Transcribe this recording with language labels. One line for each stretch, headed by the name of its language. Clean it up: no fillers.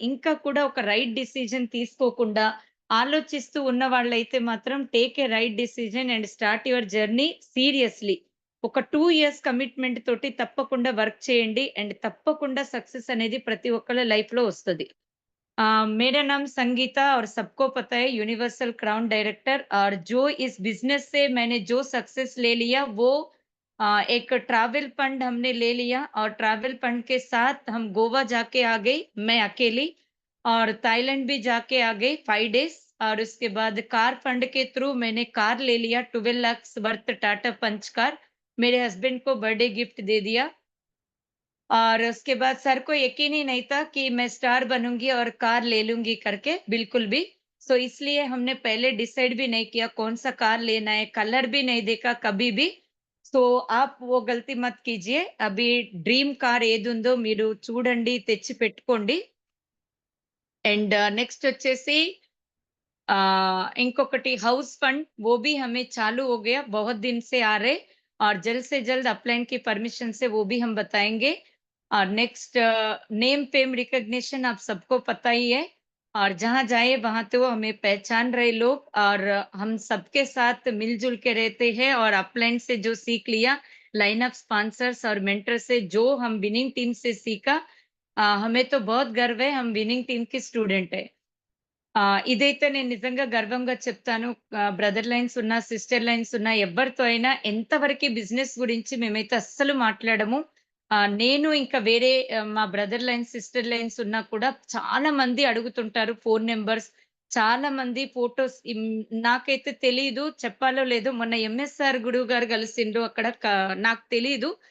Telugu: ఇంకా కూడా ఒక రైట్ డిసిజన్ తీసుకోకుండా ఆలోచిస్తూ ఉన్న వాళ్ళైతే మాత్రం take a right decision and start your journey seriously. ఒక 2 ఇయర్స్ కమిట్మెంట్ తోటి తప్పకుండా వర్క్ చేయండి. అండ్ తప్పకుండా సక్సెస్ అనేది ప్రతి ఒక్కళ్ళ లైఫ్‌లో వస్తది.
Hindi: मेरा नाम संगीता और सबको पता है यूनिवर्सल क्राउन डायरेक्टर और जो इस बिज़नेस से मैंने जो सक्सेस ले लिया वो एक ट्रैवल फंड हमने ले लिया और ट्रैवल फंड के साथ हम गोवा जाके आ गई, मैं अकेली और थाईलैंड भी जाके आ गई 5 डेज़ और उसके बाद कार फंड के थ्रू मैंने कार ले लिया 12 लाख वर्थ टाटा पंच कार। मेरे हस्बैंड को बर्थडे गिफ्ट दे दिया। और उसके बाद सर को यकीन ही नहीं था कि मैं स्टार बनूँगी और कार ले लूँगी करके, बिल्कुल भी। सो इसलिए हमने पहले डिसाइड भी नहीं किया कौन-सा कार लेना है, कलर भी नहीं देखा कभी भी। సో, आप वो गलती मत कीजिए।
Telugu: अभी డ్రీమ్ కార్ ఏదుందో మీరు చూడండి, తెచ్చి పెట్టుకోండి. అండ్ నెక్స్ట్ వచ్చేసి
Hindi: इंकोकटी हाउस फंड वो भी हमें चालू हो गया, बहुत दिन से आ रहे और जल्द से जल्द अपलाइन की परमिशन से वो भी हम बताएँगे। और नेक्स्ट नेम फेम रिकॉग्निशन आप सबको पता ही है और जहाँ जाए वहाँ तो हमें पहचान रहे लोग और हम सबके साथ मिल-जुल के रहते हैं और अपलाइन से जो सीख लिया, लाइन ऑफ स्पॉन्सर्स और मेंटर से जो हम विनिंग टीम से सीखा हमें तो बहुत गर्व है, हम विनिंग टीम के स्टूडेंट हैं।
Telugu: ఇదైతే నేను నిజంగా గర్వంగా చెప్తాను. బ్రదర్ లైన్స్ ఉన్నా, సిస్టర్ లైన్స్ ఉన్నా ఎవ్వరితో అయినా ఎంతవరకి బిజినెస్ గురించి మేమైతే అస్సలు మాట్లాడము. నేను ఇంకా వేరే మా బ్రదర్ లైన్స్, సిస్టర్ లైన్స్ ఉన్నా కూడా చాలా మంది అడుగుతుంటారు ఫోను నంబర్స్. చాలా మంది ఫోటోస్ నాకైతే తెలీదు చెప్పాలో లేదో మొన్న ఎంఎస్ఆర్ గురువు గారు కలిసిండ్రు అక్కడ నాకు తెలీదు.